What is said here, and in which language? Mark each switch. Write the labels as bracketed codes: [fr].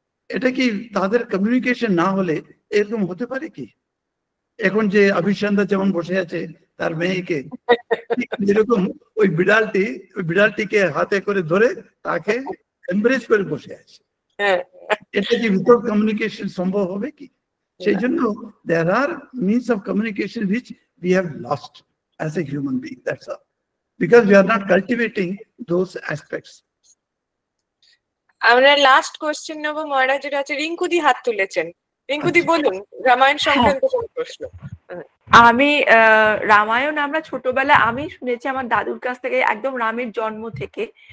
[bn] এটা কি তাদের কমিউনিকেশন না হলে এরকম হতে পারে কি? এখন যে অভিসন্ধা যেমন বসে আছে তার মেয়েকে, এরকম ওই বিড়ালটিকে হাতে করে ধরে তাকে এমব্রেস করে বসে আছে। এটা কি উইথাউট কমিউনিকেশন সম্ভব হবে কি? সেই জন্য [en] there are means of communication which we have lost as a human being, that's all, because we are not cultivating those aspects. [bn] আমরা লাস্ট কোশ্চেন নেব মহারাজ, যেটা আছে রিঙ্কুদি হাত তুলেছেন। রিঙ্কুদি বলুন, রামায়ণ সংক্রান্ত কোন প্রশ্ন? আমি রামায়ণ আমরা ছোটবেলা আমি শুনেছি আমার দাদুর কাছ থেকে, একদম রামের জন্ম থেকে।